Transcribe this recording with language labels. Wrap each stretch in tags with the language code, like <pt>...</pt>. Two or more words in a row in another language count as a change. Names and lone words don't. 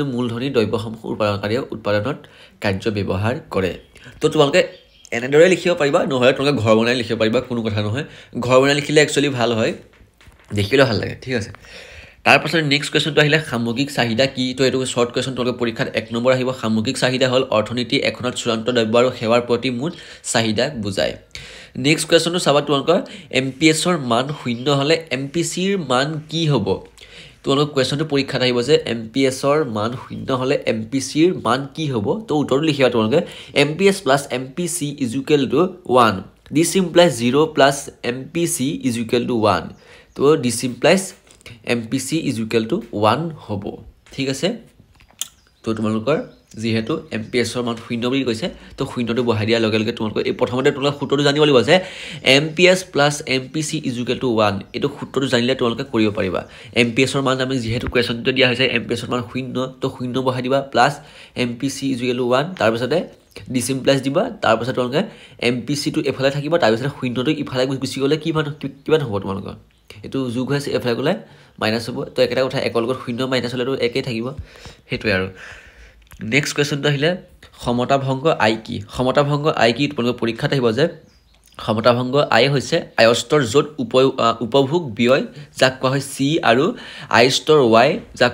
<as>মূলধনী দ্ৰব্যসমূহ উৎপাদনকাৰীয়ে উৎপাদনত কাৰ্য ব্যৱহাৰ কৰে তো তোমালোকে এনেদৰে লিখিব পাৰিবা নহলে তোমালোকে ঘৰ বনাই লিখিব পাৰিবা কোনো কথা নহয় ঘৰ বনাই লিখিলে একচুয়ালি ভাল হয় দেখিলে ভাল লাগে ঠিক আছে তাৰ পাছত</as> <en>next question</en> <as>আহিলে সামগ্ৰিক চাহিদা কি তো এটো</as> <en>short question</en> <as>তোমালোকৰ পৰীক্ষাত 1 নম্বৰ আহিব সামগ্ৰিক চাহিদা হল অৰ্থনীতি এখনত চূড়ান্ত দ্ৰব্য আৰু সেৱাৰ প্ৰতি মুঠ চাহিদা বুজায়</as> <en>next question</en> <as>চাবা তোমালোকৰ MPS ৰ মান 0 হলে MPC ৰ মান কি হ'ব তোমালোকৰ কুৱেশ্যনটো পৰীক্ষাত আহিব যে MPSৰ মান 0 হ'লে MPCৰ মান কি হ'ব তো উত্তৰটো লিখিবা তোমালোকে</as> <en>MPS plus MPC is equal to 1 this implies 0 plus MPC is equal to 1</en> <as>তো</as> <en>this implies MPC is equal to 1</en> <as>হ'ব ঠিক আছে তো তোমালোকৰ যেহেতু MPSৰ মান 0 বুলি কৈছে তো 0টো বহাই দিয়া লগে লগে তোমালোকৰ এই প্ৰথমতে তোমালোকৰ সূত্ৰটো জানিব লাগিব যে</as> <en>MPS plus MPC is equal to</en> <as>1 এটো সূত্ৰটো জানিলে তোমালোকে কৰিব পাৰিবা MPSৰ মান আমি যেহেতু কোৱেশ্যনটো দিয়া হৈছে MPSৰ মান 0 তো 0 বহাই দিবা</as> <en>plus MPC is equal to 1</en> <as>তাৰ পিছতে</as> <en>this implies</en> <as>দিবা তাৰ পিছত তোমালোকে MPC টো এফালে থাকিব তাৰ পিছত 0টো ইফালে গুচি গলে কিমান হ'ব তোমালোকৰ এটো যোগ হৈছে এফালে গলে মাইনাস হ'ব তো একেটা কথা একৰ লগত 0 মাইনাস হলেটো একেই থাকিব হেতুৱে আৰু</as> <en>next question</en> <as>আহিলে সমতাভঙ্গ আই কি সমতাভঙ্গ আই কি তোমালোকৰ পৰীক্ষাত আহিব যে সমতাভঙ্গ আই হৈছে আয়স্তৰ য'ত উপভোগ ব্যয় যাক কোৱা হয় সি আৰু আয়স্তৰ ওয়াই যাক</as>